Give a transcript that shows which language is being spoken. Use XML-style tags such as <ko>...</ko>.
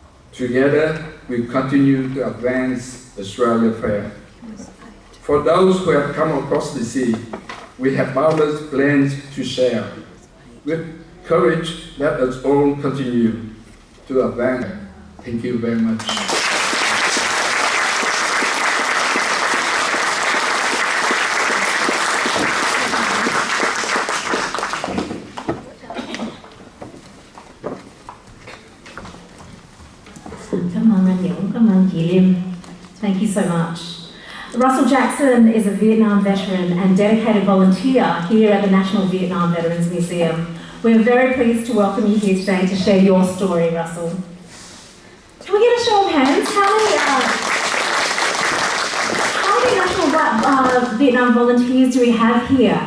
<en>Together, we continue to advance Australia fair. For those who have come across the sea, we have boundless plans to share. With courage, let us all continue to advance. Thank you very much.</en> <vi>Cảm ơn anh Dũng, cảm ơn chị Lim.</vi> <en>Thank you so much. Russell Jackson is a Vietnam veteran and dedicated volunteer here at the National Vietnam Veterans Museum. We are very pleased to welcome you here today to share your story, Russell. Can we get a show of hands? How many National Vietnam volunteers do we have here?</en>